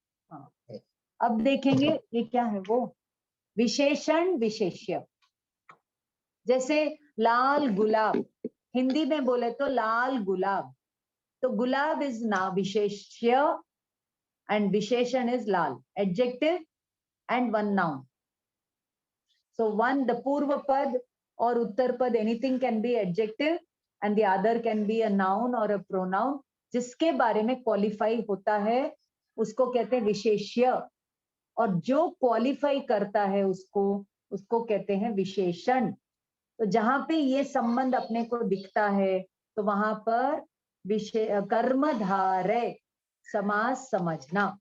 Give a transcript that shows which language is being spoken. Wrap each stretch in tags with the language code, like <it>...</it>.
<hi>हाँ, अब देखेंगे ये क्या है वो विशेषण विशेष्य। जैसे लाल गुलाब, हिंदी में बोले तो लाल गुलाब, तो गुलाब इज ना विशेष्य and विशेषण is lal,</hi> <en>adjective and one noun. So one, the</en> <hi>पूर्व पद और उत्तर पद,</hi> <en>anything can be adjective and the other can be a noun or a pronoun.</en> <hi>जिसके बारे में क्वालिफाई होता है उसको कहते हैं विशेष्य, और जो क्वालिफाई करता है उसको कहते हैं विशेषण। तो जहां पे ये संबंध अपने को दिखता है तो वहां पर कर्मधारय समास समझना।</hi>